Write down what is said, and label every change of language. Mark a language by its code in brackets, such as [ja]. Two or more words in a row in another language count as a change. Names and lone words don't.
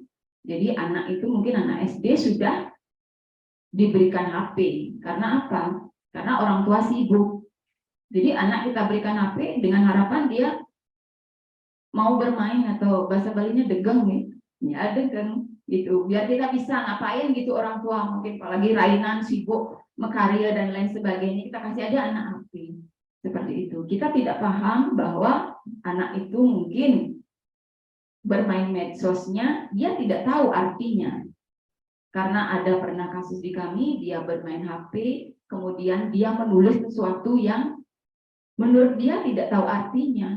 [id] Jadi anak itu mungkin anak SD sudah diberikan HP. Karena apa? Karena orang tua sibuk. Jadi anak kita berikan HP dengan harapan dia mau bermain atau bahasa Balinya degeng ya degeng gitu. Biar kita bisa ngapain gitu orang tua mungkin apalagi rainan sibuk mekarya dan lain sebagainya kita kasih aja anak HP seperti itu. Kita tidak paham bahwa anak itu mungkin bermain medsosnya dia tidak tahu artinya. Karena ada pernah kasus di kami dia bermain HP kemudian dia menulis sesuatu yang menurut dia tidak tahu artinya.